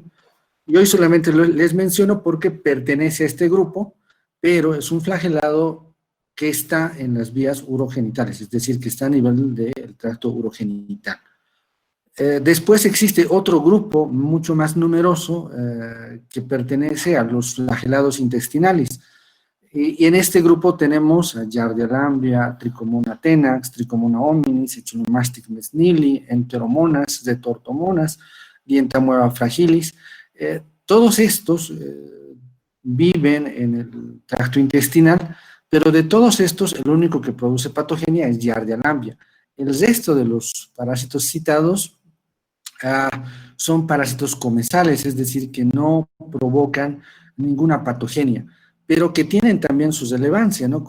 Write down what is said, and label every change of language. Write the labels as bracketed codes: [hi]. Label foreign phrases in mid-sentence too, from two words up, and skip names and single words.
[es] Y hoy solamente les menciono porque pertenece a este grupo, pero es un flagelado que está en las vías urogenitales, es decir, que está a nivel del tracto urogenital. Después existe otro grupo mucho más numeroso que pertenece a los flagelados intestinales. Y en este grupo tenemos a Giardia lamblia, Trichomona tenax, Trichomona hominis, Echinomastic mesnili, Enteromonas, Zetortomonas, Dientamoeba fragilis. Todos estos viven en el tracto intestinal, pero de todos estos, el único que produce patogenia es Giardia lamblia. El resto de los parásitos citados son parásitos comensales, es decir, que no provocan ninguna patogenia, pero que tienen también su relevancia, ¿no?